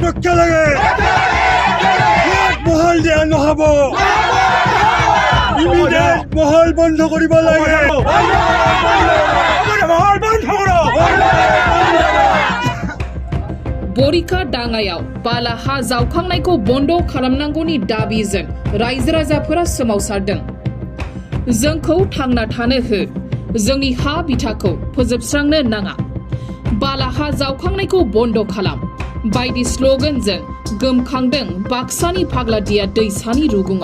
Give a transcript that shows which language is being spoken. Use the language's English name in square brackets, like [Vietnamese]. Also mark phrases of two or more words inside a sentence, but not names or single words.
[Assamese] একেলগে মহল দিয়া নহ'ব মহল বন্ধ কৰিব লাগে মহল বন্ধ [Bodo] बरिखा दाङायाव बाला हा जावखांनायखौ बन्द खालामनांगौनि दाबिजों रायजो राजाफोरा सोमावसारदों। जोंखौ थांना थानो हो, जोंनि हा बिथाखौ फोजोबस्रांनो नाङा, बाला हा जावखांनायखौ बन्द खालाम बायदि स्लोगानजों गोमखांदों बाक्सानि फाग्लादिया दैसानि रुगुङा।